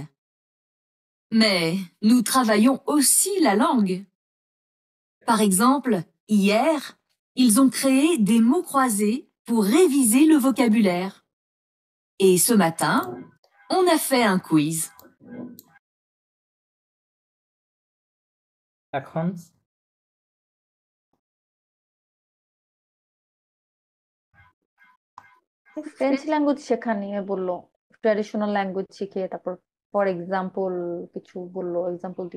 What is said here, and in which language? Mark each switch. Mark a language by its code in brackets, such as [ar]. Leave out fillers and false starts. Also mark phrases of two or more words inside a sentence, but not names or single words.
[fr] Mais nous travaillons aussi la langue. Par exemple, hier, ils ont créé des mots croisés pour réviser le vocabulaire. Et ce matin, on a fait un quiz. [bn] এখন [en] French language [bn] শেখা নিয়ে বললো, [en] traditional language [bn] শিখে তারপর [en] for example [bn] কিছু বললো, এক্সাম্পল দিল।